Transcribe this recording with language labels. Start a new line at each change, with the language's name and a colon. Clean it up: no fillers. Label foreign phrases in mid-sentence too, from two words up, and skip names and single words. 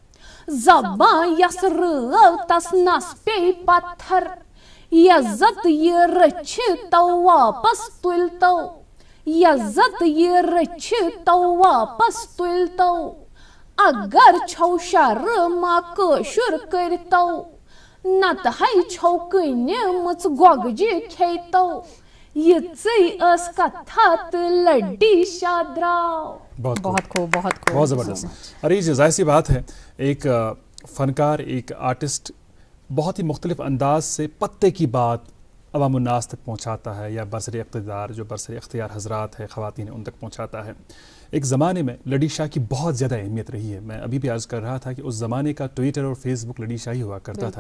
Kashmiri: زبان یس رٲو تس نس پیٚیہِ پتھر یزت یہِ رٔچھِتو واپس تُلتو یزت یہِ رٔچھِتو واپس تُلتو اگر چھو شرما کٲشُر کٔرتو نتہٕ ہے چھو کٕنمٕژ گۄگجہِ کھیٚتو یِژٕے ٲس کتھا تہٕ لڈیشا درٛاو.
Urdu: بہت خوب بہت زبردست. ارے ظاہر سی بات ہے ایک فنکار ایک آرٹسٹ بہت ہی مختلف انداز سے پتے کی بات عوام الناس تک پہنچاتا ہے یا برسر اقتدار جو برسر اختیار حضرات ہے خواتین ان تک پہنچاتا ہے. ایک زمانے میں لڈی شاہ کی بہت زیادہ اہمیت رہی ہے. میں ابھی بھی عرض کر رہا تھا کہ اس زمانے کا ٹویٹر اور فیس بک لڈی شاہ ہی ہوا کرتا تھا.